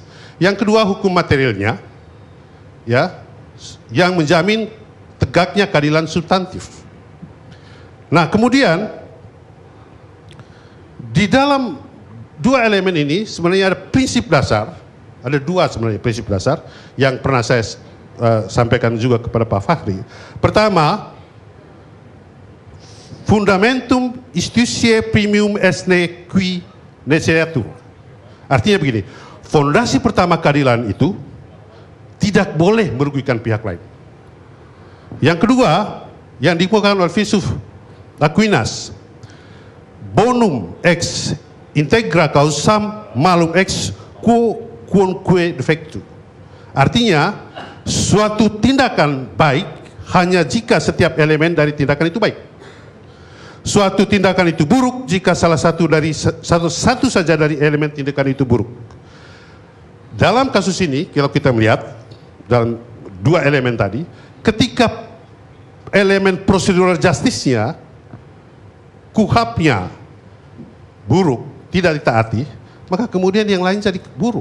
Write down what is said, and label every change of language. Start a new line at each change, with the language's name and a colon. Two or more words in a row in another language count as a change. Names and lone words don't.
Indonesian: Yang kedua hukum materialnya, ya, yang menjamin tegaknya keadilan substantif. Nah, kemudian di dalam dua elemen ini sebenarnya ada prinsip dasar, ada dua sebenarnya prinsip dasar yang pernah saya sampaikan juga kepada Pak Fahri. Pertama,
Latin: fundamentum iustitiae primum est qui neceretur.
Indonesian: Artinya begini, fondasi pertama keadilan itu tidak boleh merugikan pihak lain. Yang kedua, yang dikemukakan oleh filsuf Aquinas,
Latin: bonum ex integra causam malum ex quoque defectu.
Indonesian: Artinya, suatu tindakan baik hanya jika setiap elemen dari tindakan itu baik. Suatu tindakan itu buruk jika salah satu saja dari elemen tindakan itu buruk. Dalam kasus ini, kalau kita melihat dalam dua elemen tadi, ketika elemen
English: procedural justice-nya,
Indonesian: KUHAP-nya buruk, tidak ditaati, maka kemudian yang lain jadi buruk.